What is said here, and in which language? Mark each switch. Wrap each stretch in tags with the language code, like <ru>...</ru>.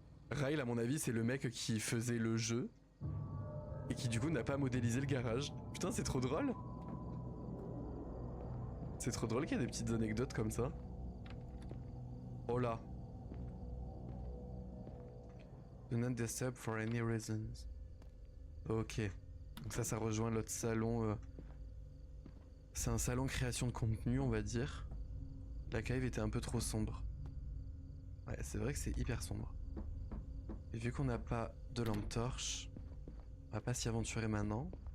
<fr>Rail à mon avis c'est le mec qui faisait le jeu et qui du coup n'a pas modélisé le garage. Putain c'est trop drôle. C'est trop drôle qu'il y a des petites anecdotes comme ça. Oh là.</fr> <en>Do not disturb for any reasons.</en> <fr>Ok. Donc ça rejoint l'autre salon. C'est un salon création de contenu on va dire. La cave était un peu trop sombre. Ouais c'est vrai que c'est hyper sombre. Et vu qu'on n'a pas de lampe torche, on va pas s'y aventurer maintenant.</fr>